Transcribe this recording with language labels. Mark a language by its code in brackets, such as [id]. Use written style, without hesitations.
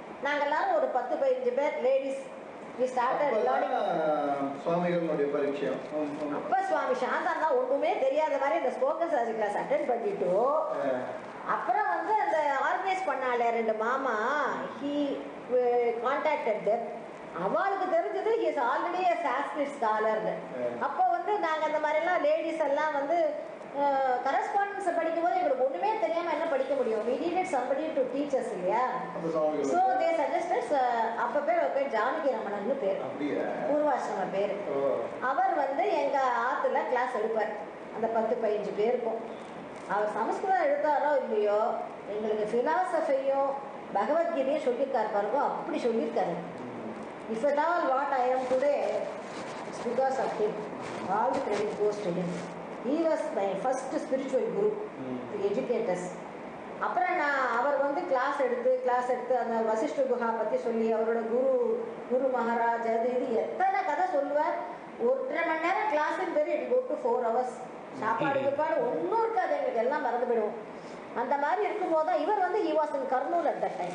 [ta] நாங்கள்லாம் ஒரு 10-15 பேர் லேடிஸ், [en] we started learning. [ta] சுவாமிகளுடைய பரீட்சை அப்போ சுவாமி சாந்தா ஒன்றுமே தெரியாத மாதிரி இந்த ஸ்போக்கன் சான்ஸ்கிரிட் கிளாஸ் அட்டெண்ட் பண்ணிட்டு, அப்புறம் வந்து அந்த ஆர்கனைஸ் பண்ணால 2 மாமா, [en] he contacted them. [ta] அவளுக்கு தெரிஞ்சது [en] he is already a Sanskrit scholar. [ta] அப்போ வந்து நாங்கள் அந்த மாதிரிலாம் லேடிஸ் எல்லாம் வந்து கரஸ்பாண்டன்ஸை படிக்கும்போது எங்களுக்கு ஒன்றுமே தெரியாமல் என்ன படிக்க முடியும். [en] we needed somebody to teach us இல்லையா. so they suggested, [ta] அப்போ பேர் ஜானகி ரமணன்னு பேர், பூர்வாசிரம பேர். அவர் வந்து எங்கள் ஆற்றுல கிளாஸ் எடுப்பார். அந்த 10-15 பேருக்கும் அவர் சமஸ்கிருதம் எடுத்தாரோ இல்லையோ, எங்களுக்கு ஃபிலாசபியும் பகவத்கீதையும் சொல்லியிருக்காரு பாருங்க, அப்படி சொல்லியிருக்காரு. [en] If at all what I am today, it's because of him. All the credit goes to him. He was my first spiritual guru to educate us. [ta] அப்புறம் அவர் வந்து கிளாஸ் எடுத்து அந்த வசிஷ்ட குஹா பற்றி சொல்லி, அவரோட குரு மகாராஜ் அது இது எத்தனை கதை சொல்லுவார். 1.5 மணி நேரம் கிளாஸுன்னு பேர், [en] It go to 4 hours. [ta] சாப்பாடு ஒன்றும் இருக்காது, எங்களுக்கு எல்லாம் மறந்து போயிடுவோம். அந்த மாதிரி இருக்கும்போது தான் இவர் வந்து [en] he was in Kurnool at that time.